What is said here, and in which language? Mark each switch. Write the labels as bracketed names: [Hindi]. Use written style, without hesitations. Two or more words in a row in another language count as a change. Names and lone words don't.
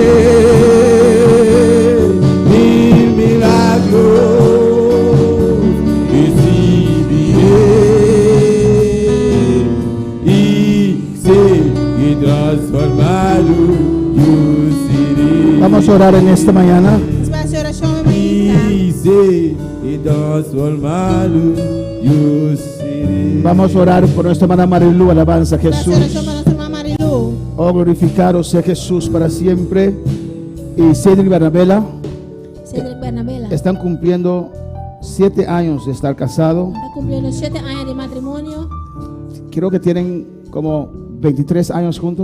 [Spanish] Mil milagros recibiré. Y sé que transformado yo seré. Vamos a orar en esta mañana. [Portuguese] Essa vai ser a oração evangelista. [Spanish] Y sé que transformado yo seré. Vamos a orar por nuestra hermana Marilu. Alabanza a [Portuguese] Vai ser a [Spanish] Jesús. [Portuguese] oração para nossa irmã Marilu. [Spanish] Oh, glorificado sea Jesús para siempre. Y Cedric y Bernabela Cedric Bernabela. están cumpliendo 7 años de estar casados. Está cumpliendo 7 años de matrimonio. Creo que tienen como 23 años juntos.